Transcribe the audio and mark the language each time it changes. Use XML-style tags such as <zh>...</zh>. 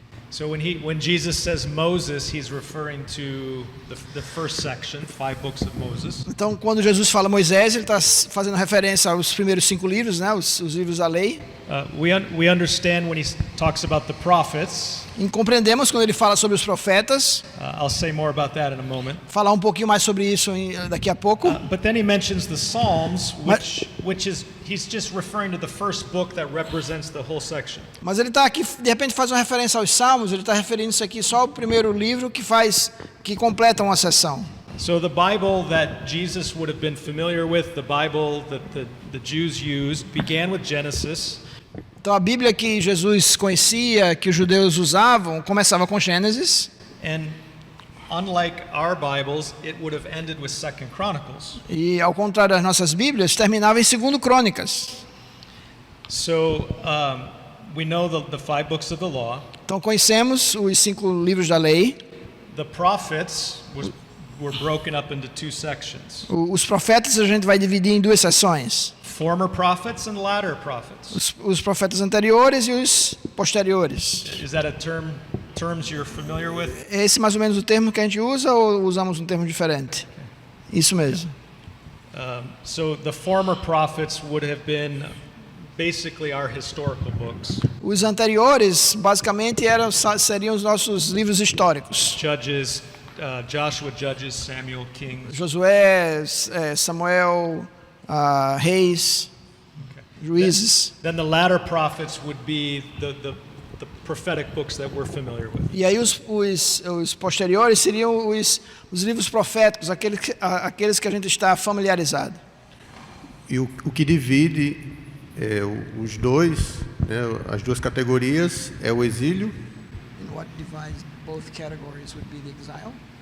<en>So when Jesus says Moses, he's referring to the first section, 5 books of Moses.</en> <pt>Então, quando Jesus fala Moisés, ele está fazendo referência aos primeiros 5 livros, né, os livros da lei.</pt> <en>We understand when he talks about the prophets.</en> <pt>E compreendemos quando ele fala sobre os profetas.</pt> <en>I'll say more about that in a moment.</en> <pt>Falar um pouquinho mais sobre isso daqui a pouco.</pt> <en>But then he mentions the Psalms, which is he's just referring to the first book that represents the whole section.</en> <pt>Mas ele está aqui, de repente faz uma referência aos Salmos. Ele está referindo-se aqui só ao primeiro livro que completa uma seção.</pt> <en>So the Bible that Jesus would have been familiar with, the Bible that the Jews used, began with Genesis.</en> <pt>Então a Bíblia que Jesus conhecia, que os judeus usavam, começava com Gênesis.</pt> <en>And unlike our Bibles, it would have ended with 2 Chronicles.</en> <pt>E ao contrário das nossas Bíblias, terminava em 2 Crônicas.</pt> <en>So we know the 5 books of the law.</en> <pt>Então conhecemos os 5 livros da lei.</pt> <en>The prophets were broken up into 2 sections.</en> <pt>Os profetas a gente vai dividir em 2 seções.</pt> <en>Former prophets and latter prophets.</en> <pt>Os profetas anteriores e os posteriores.</pt> <en>Is that a terms you're familiar with?</en> <pt>É esse mais ou menos o termo que a gente usa ou usamos um termo diferente? Isso mesmo.</pt> <en>So the former prophets would have been basically our historical books.</en> <pt>Os anteriores, basicamente, seriam os nossos livros históricos.</pt> <en>Judges, Joshua, Judges, Samuel, Kings.</en> <pt>Josué, Samuel, Reis, Juízes.</pt> <en>Then the latter prophets would be the prophetic books that we're familiar with.</en> <pt>E aí os posteriores seriam os livros proféticos, aqueles que a gente está familiarizado. E o que divide os dois, né, as duas categorias, é o exílio.</pt> <en>And what divides both categories would be the exile.</en>